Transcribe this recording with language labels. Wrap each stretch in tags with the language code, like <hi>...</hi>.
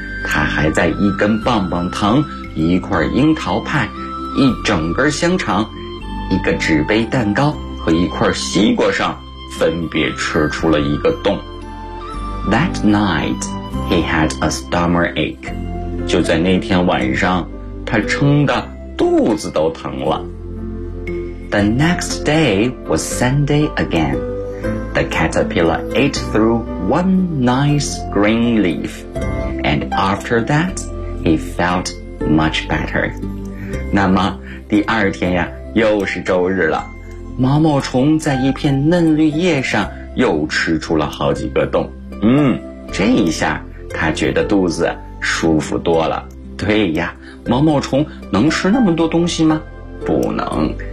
<zh>他还在一根棒棒糖，一块樱桃派，一整根香肠，一个纸杯蛋糕和一块西瓜上分别吃出了一个洞。</zh> <en>That night he had a stomach ache.</en> <zh>就在那天晚上，他撑得肚子都疼了。</zh> <en>The next day was Sunday again. The caterpillar ate through one nice green leaf. And after that he felt much better.</en> <zh>那么第二天呀，又是周日了，毛毛虫在一片嫩绿叶上又吃出了好几个洞。嗯，这一下他觉得肚子舒服多了。对呀，毛毛虫能吃那么多东西吗？不能。</zh>